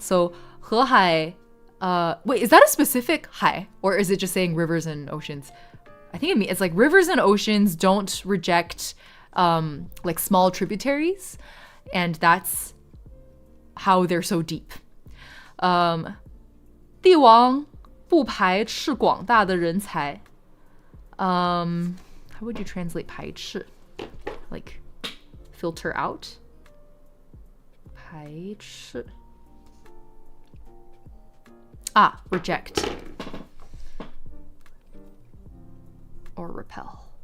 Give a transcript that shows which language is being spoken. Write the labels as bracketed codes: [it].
[en] So 河海 wait, is that a specific 海 or is it just saying rivers and oceans? I think it's like rivers and oceans don't reject like small tributaries, and that's how they're so deep. [zh] 帝王不排斥广大的人才. [en] How would you translate 排斥? Like filter out? 排斥 reject or repel.